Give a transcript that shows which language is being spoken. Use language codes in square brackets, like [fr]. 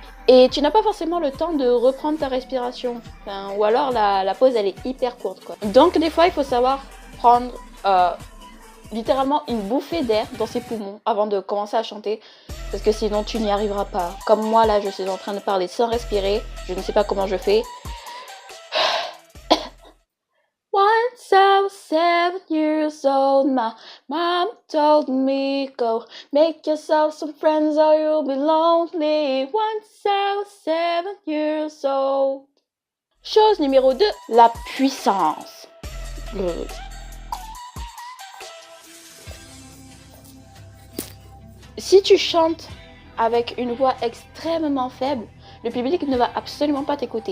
[fr] Et tu n'as pas forcément le temps de reprendre ta respiration. Enfin, ou alors la pause, elle est hyper courte, quoi. Donc des fois, il faut savoir prendre littéralement une bouffée d'air dans ses poumons avant de commencer à chanter. Parce que sinon, tu n'y arriveras pas. Comme moi, là, je suis en train de parler sans respirer. Je ne sais pas comment je fais. [en] Once I was 7 years old, my mom told me, go make yourself some friends or you'll be lonely. Once I was 7 years old. [fr] Chose numéro 2, la puissance. Si tu chantes avec une voix extrêmement faible, le public ne va absolument pas t'écouter.